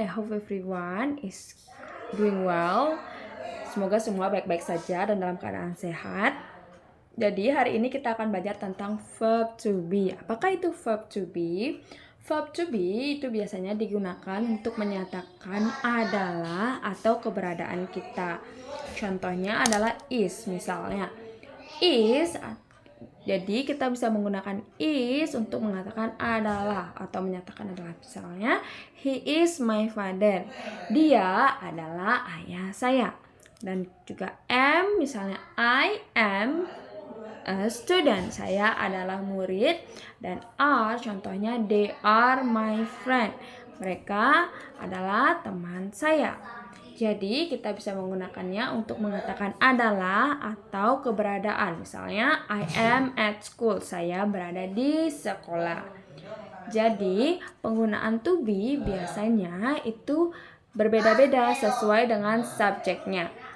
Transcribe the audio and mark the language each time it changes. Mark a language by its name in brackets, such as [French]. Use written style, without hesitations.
[English] I hope everyone is doing well. [Indonesian] Semoga semua baik-baik saja dan dalam keadaan sehat. Jadi hari ini kita akan belajar tentang verb to be. Apakah itu verb to be? Verb to be itu biasanya digunakan untuk menyatakan adalah atau keberadaan kita. Contohnya adalah is misalnya. Is, jadi kita bisa menggunakan is untuk mengatakan adalah atau menyatakan adalah. [English] Misalnya, he is my father. [Indonesian] Dia adalah ayah saya. Dan juga am, misalnya [English] I am a student. [Indonesian] Saya adalah murid. Dan are, contohnya [English] they are my friend. [Indonesian] Mereka adalah teman saya. Jadi kita bisa menggunakannya untuk mengatakan adalah atau keberadaan. Misalnya [English] I am at school. [Indonesian] Saya berada di sekolah. Jadi penggunaan to be biasanya itu berbeda-beda sesuai dengan subjeknya.